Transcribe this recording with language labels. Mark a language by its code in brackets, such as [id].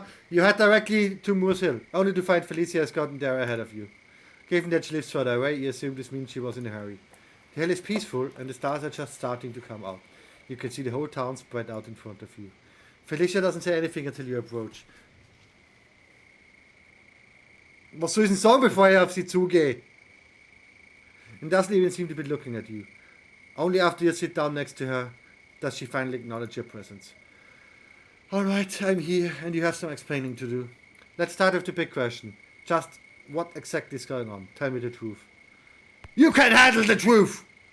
[en] You head directly to Moor's Hill, only to find Felicia has gotten there ahead of you. Given that she lives further away, you assume this means she was in a hurry. The hill is peaceful and the stars are just starting to come out. You can see the whole town spread out in front of you. Felicia doesn't say anything until you approach. [de] Was soll ich denn sagen, bevor ich auf sie zugehe? [en] And doesn't even seem to be looking at you. Only after you sit down next to her does she finally acknowledge your presence. Alright, I'm here and you have some explaining to do. Let's start with the big question. Just what exactly is going on? Tell me the truth. You can handle the truth!